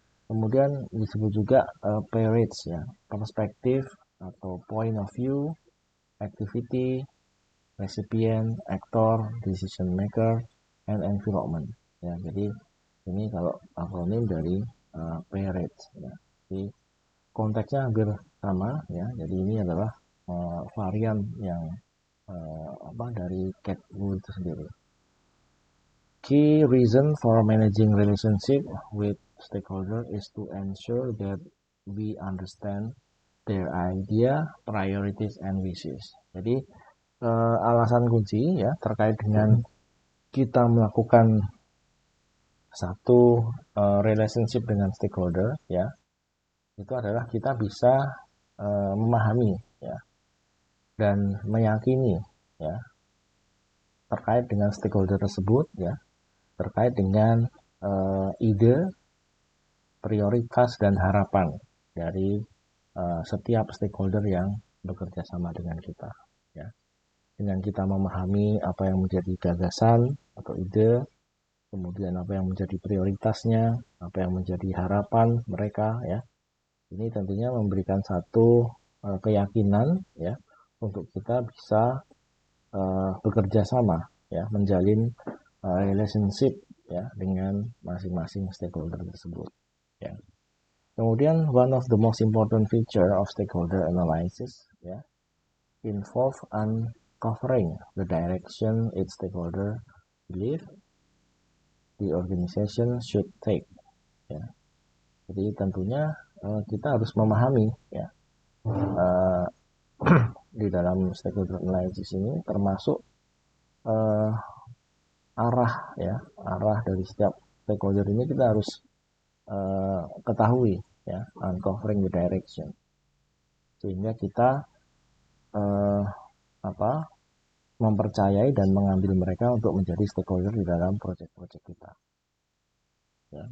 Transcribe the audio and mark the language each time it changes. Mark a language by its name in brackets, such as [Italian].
[Indonesian] Kemudian disebut juga [English] peerage ya, perspektif atau point of view, activity, recipient, actor, decision maker, and environment. [Indonesian] Ya, jadi ini kalau akronim dari peerage. Ya. Jadi konteksnya hampir sama ya. Jadi ini adalah varian yang dari CAT-U itu sendiri. [English] Key reason for managing relationship with stakeholder is to ensure that we understand their idea, priorities, and wishes. [Indonesian] Jadi alasan kunci ya terkait dengan kita melakukan satu relationship dengan stakeholder ya, itu adalah kita bisa memahami ya dan meyakini ya terkait dengan stakeholder tersebut ya, terkait dengan ide, prioritas, dan harapan dari setiap stakeholder yang bekerja sama dengan kita ya. Dengan kita memahami apa yang menjadi gagasan atau ide, kemudian apa yang menjadi prioritasnya, apa yang menjadi harapan mereka ya. Ini tentunya memberikan satu keyakinan ya untuk kita bisa bekerja sama ya, menjalin relationship ya dengan masing-masing stakeholder tersebut ya. Kemudian [English] one of the most important feature of stakeholder analysis ya involve uncovering the direction its stakeholder believe the organization should take ya. [Indonesian] Jadi tentunya kita harus memahami ya uh, di dalam stakeholder analysis ini termasuk uh, arah ya, arah dari setiap stakeholder ini kita harus ketahui ya, [English] uncovering the direction, [Indonesian] sehingga kita uh, apa mempercayai dan mengambil mereka untuk menjadi stakeholder di dalam proyek-proyek kita ya.